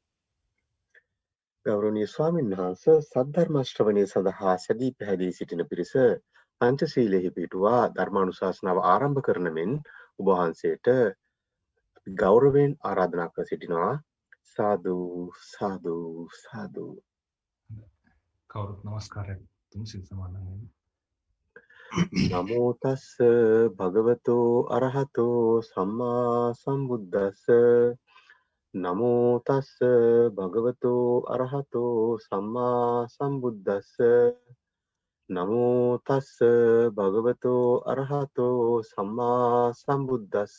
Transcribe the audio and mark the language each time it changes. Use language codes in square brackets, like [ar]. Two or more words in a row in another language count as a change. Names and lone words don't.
[si] ගෞරවනීය ස්වාමින් වහන්සේ සද්ධර්ම ශ්‍රවණය සඳහා සැදී පැහැදී සිටින පිරිස පංචශීලයෙහි පිටුවා ධර්මානුශාසනාව ආරම්භ කරන මෙන් ඔබ වහන්සේට ගෞරවයෙන් ආරාධනා කර සිටිනවා. සාදු සාදු සාදු. කවුරුත් නමස්කාරයක් තුන් සිල් සමාදන් වෙන්න. [pi] නමෝ තස්ස භගවතෝ අරහතෝ සම්මා සම්බුද්දස්ස. නමෝ තස්ස භගවතෝ අරහතෝ සම්මා සම්බුද්දස්ස. නමෝ තස්ස භගවතෝ අරහතෝ සම්මා සම්බුද්දස්ස.